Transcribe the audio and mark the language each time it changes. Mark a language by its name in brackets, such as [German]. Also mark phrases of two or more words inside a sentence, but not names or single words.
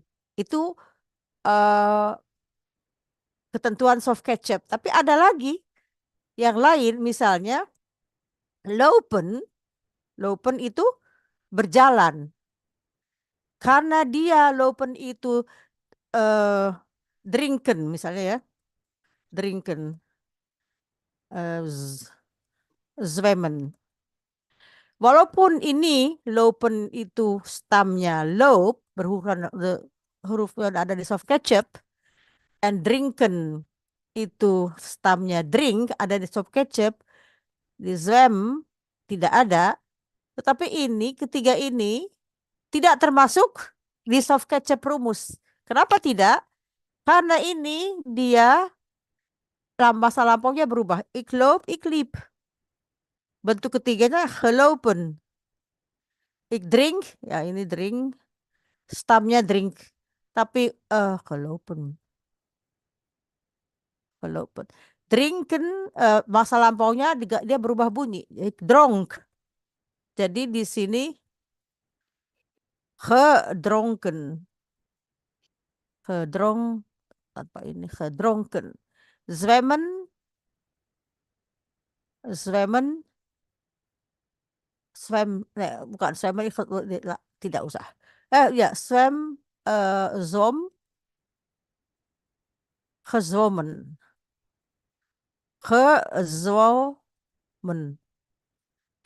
[Indonesian] Itu ketentuan soft kecap. Tapi ada lagi yang lain, misalnya lopen itu berjalan. Karena dia lopen itu drinken misalnya ya. [Dutch] Drinken. Zwemmen. [Indonesian] Walaupun ini lopen itu stamnya loop, huruf yang ada di soft kecap, and drinken itu stamnya drink, ada di soft kecap, di zwem tidak ada, tetapi ini, ketiga ini tidak termasuk di soft kecap rumus. Kenapa tidak? Karena ini dia masa lampaunya berubah. [Dutch] Ik loop, ik liep. [Indonesian] Bentuk ketiganya gelopen. [Dutch] Ik drink, [Indonesian] ya ini drink. Stamnya drink. Tapi gelopen. [Dutch] Drinken, [Indonesian] masa lampaunya dia berubah bunyi. [Dutch] Ik dronk. [Indonesian] Jadi di sini gedronken. Tanpa ini gedronken. [Dutch] Zwemmen, [Indonesian] bukan zwemmen, tidak usah. Ya, gezwommen. Oke.